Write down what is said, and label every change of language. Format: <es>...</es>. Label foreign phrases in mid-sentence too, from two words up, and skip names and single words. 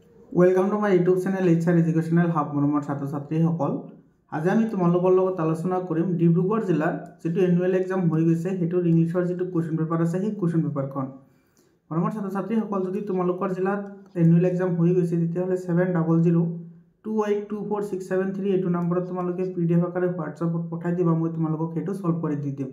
<en>welcome to my YouTube channel HR Educational Hub</en> <as>মৰমৰ ছাত্ৰ ছাত্ৰীসকল। আজি আমি তোমালোকৰ লগত আলোচনা কৰিম ডিব্ৰুগড় জিলাৰ যেটো</as> <en>annual exam</en> <as>হৈ গৈছে হেটোৰ ইংলিশৰ যেটো</as> <en>question paper</en> <as>আছে সেই</as> <en>question paperখন</en> <as>মৰমৰ ছাত্ৰ ছাত্ৰীসকল যদি তোমালোকৰ জিলাত</as> <en>annual exam</en> <as>হৈ গৈছে তেতিয়াহলে 7002824673 এটো নম্বৰত তোমালোকে PDF আকাৰে WhatsAppত পঠাই দিবা মই তোমালোকক হেটো সলভ কৰি দি দিম।</as>